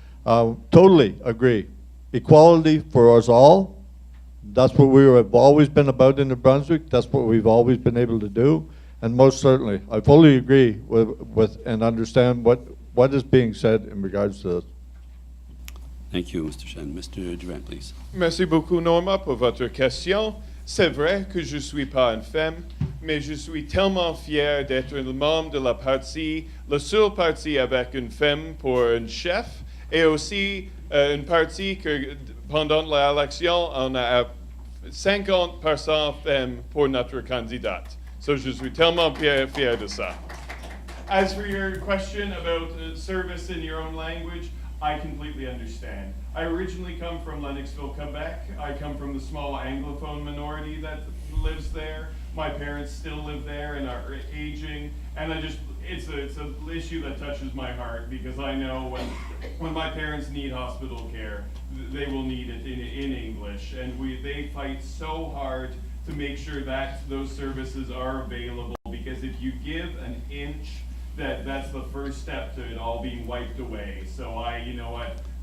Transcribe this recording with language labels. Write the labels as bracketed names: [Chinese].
[English] Totally agree. Equality for us all. That's what we have always been about in New Brunswick. That's what we've always been able to do. And most certainly, I fully agree with and understand what is being said in regards to this. Thank you, Mr. Shen. Mr. Durant, please. [French] Merci beaucoup, Norma, pour votre question. C'est vrai que je ne suis pas une femme, mais je suis tellement fier d'être un membre de la partie, le seul parti avec une femme pour un chef, et aussi une partie que pendant l'élection, on a 50% femmes pour notre candidate. So je suis tellement fier de ça. [English] As for your question about service in your own language, I completely understand. I originally come from Lennoxville, Quebec. I come from the small Anglophone minority that lives there. My parents still live there and are aging, and it's an issue that touches my heart because I know when my parents need hospital care, they will need it in English, and they fight so hard to make sure that those services are available, because if you give an inch, that's the first step to it all being wiped away. So you know what,